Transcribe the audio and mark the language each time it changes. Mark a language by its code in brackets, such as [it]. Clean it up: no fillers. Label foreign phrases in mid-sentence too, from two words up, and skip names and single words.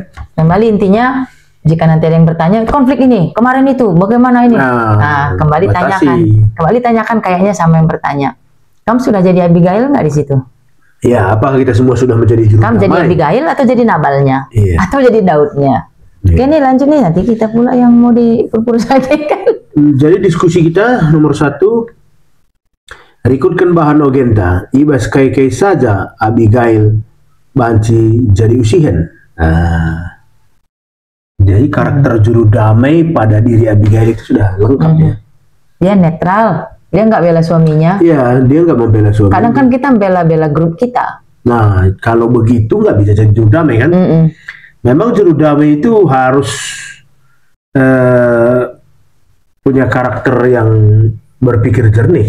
[id] Kembali intinya, jika nanti ada yang bertanya konflik ini kemarin itu bagaimana ini, kembali tanyakan kayaknya sama yang bertanya. Kamu sudah jadi Abigail nggak di situ? Ya, apakah kita semua sudah menjadi juru damai? Kamu jadi Abigail atau jadi Nabalnya? Atau jadi Daudnya? Oke nih lanjut nih, nanti kita pula yang mau dipurpursakan. Jadi diskusi kita nomor 1, [btx] rikutkan bahan ogenta, ibas kai saja Abigail banci jadi usihen. [id] Jadi karakter juru damai pada diri Abigail itu sudah lengkap ya. Dia netral, dia nggak bela suaminya. Iya, dia nggak membela suaminya. Kadang kan kita bela grup kita. Nah, kalau begitu nggak bisa jadi juru damai kan? Memang juru damai itu harus punya karakter yang berpikir jernih.